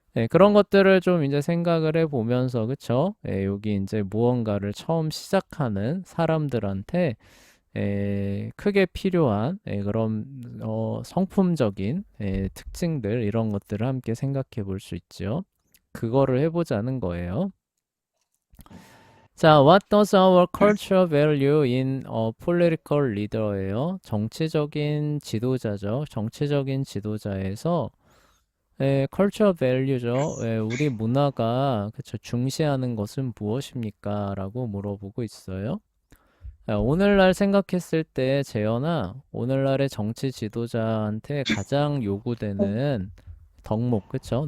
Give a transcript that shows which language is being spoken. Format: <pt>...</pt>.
<ko>그런 것들을 좀 이제 생각을 해보면서, 그쵸? 여기 이제 무언가를 처음 시작하는 사람들한테 크게 필요한 그런 성품적인 특징들 이런 것들을 함께 생각해 볼 수 있죠. 그거를 해보자는 거예요.</ko> <en>자, what does our culture value in a political leader예요.</en> <ko>정치적인 지도자죠. 정치적인 지도자에서</ko> <en>culture value</en> <ko>죠. 우리 문화가 그쵸, 중시하는 것은 무엇입니까? 라고 물어보고 있어요. 오늘날 생각했을 때 재현아, 오늘날의 정치 지도자한테 가장 요구되는 덕목, 그쵸?</ko>